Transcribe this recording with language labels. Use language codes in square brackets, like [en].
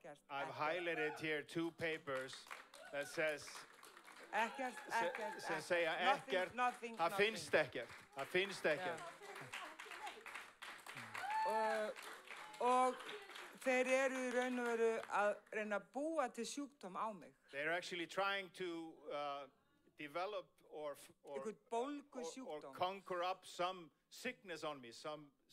[en] I've highlighted here 2 papers that says [is] Ekkert. sem segja ekkert, það finnst ekkert. Og þeir eru í raun og veru að reyna að búa til sjúkdóm á mig. [en] They're actually trying to develop or [is] Einhvern bólgusjúkdóm. [en] conquer up some sickness on me, some